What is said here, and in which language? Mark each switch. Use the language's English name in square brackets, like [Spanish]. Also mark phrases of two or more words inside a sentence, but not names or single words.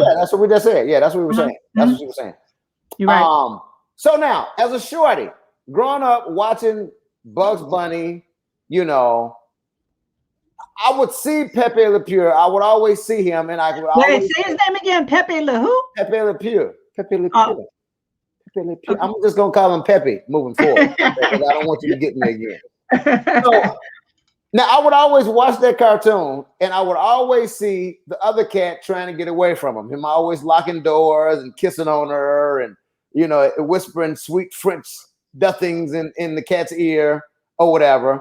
[English] Yeah, that's what we just said. Yeah, that's what we were saying. That's what you were saying. You're right. So now, as a shorty, growing up watching Bugs Bunny, I would see Pepe Le Pew. I would always see him, and I would always say his name again. Pepe Le who? Pepe Le Pew. Pepe Le Pew. Pepe Le Pew. I'm just gonna call him Pepe moving forward. I don't want you to get me again. So Now, I would always watch that cartoon, and I would always see the other cat trying to get away from him. Him always locking doors and kissing on her, and whispering sweet French nothings in the cat's ear or whatever.